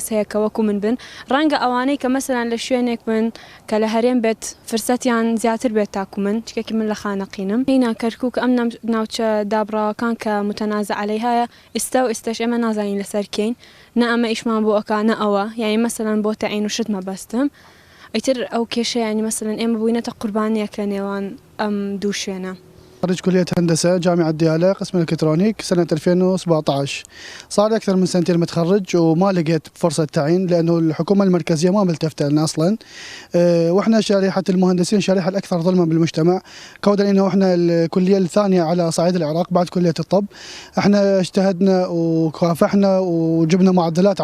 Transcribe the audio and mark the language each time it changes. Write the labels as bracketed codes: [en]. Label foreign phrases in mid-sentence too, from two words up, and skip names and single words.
[ckb] هەیە کە وەکو من بن ڕەنگە ئەوانەی کە مەسەلەن لە شوێنێک بن کە لە هەرێم بێت فرسەتیان زیاتر بێت تاکو من چکێکی من لە خانەقینم هینا کەرکووک ئەم ناوچە دابڕاوەکان کە [ar] متەنازە عەلەی [ckb] هەیە ئێستا و ئێستاش ئێمە نازانین لەسەر کەین نە ئەمە ئیشمان بۆ ئەکا نە ئەوە یعنی مەسەلەن بۆ تەعین و شت مەبەستم ئیتر ئەو کێشە یعنی مەسەلەن ئێمە بووینەتە قوربانیەک لە نێوان ئەم دوو شوێنە. [ar] خريج كلية هندسة جامعة ديالى قسم الإلكترونيك سنة 2017 صار أكثر من سنتين متخرج وما لقيت فرصة تعيين لأنه الحكومة المركزية ما ملتفتة لنا أصلا وإحنا شريحة المهندسين شريحة الأكثر ظلما بالمجتمع كودا إنه إحنا الكلية الثانية على صعيد العراق بعد كلية الطب إحنا اجتهدنا وكافحنا وجبنا معدلات